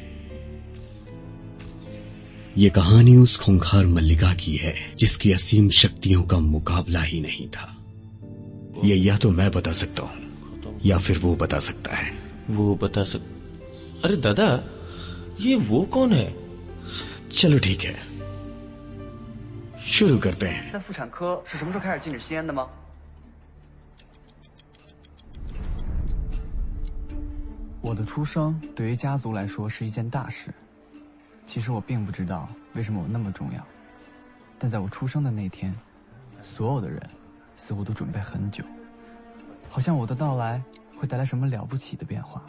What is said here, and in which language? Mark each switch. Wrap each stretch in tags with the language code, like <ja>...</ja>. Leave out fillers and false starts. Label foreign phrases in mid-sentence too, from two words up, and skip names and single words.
<hi>ये कहानी उस खूंखार मल्लिका की है जिसकी असीम शक्तियों का मुकाबला ही नहीं था। ये या तो मैं बता सकता हूं या फिर वो बता सकता है। वो बता अरे दादा, ये वो कौन है? चलो ठीक है, शुरू करते हैं।</hi> <zh>那妇产科是什么时候开始禁止吸烟的吗？我的出生对于家族来说是一件大事。其实我并不知道为什么我那么重要，但在我出生的那天，所有的人似乎都准备很久，好像我的到来会带来什么了不起的变化。</zh>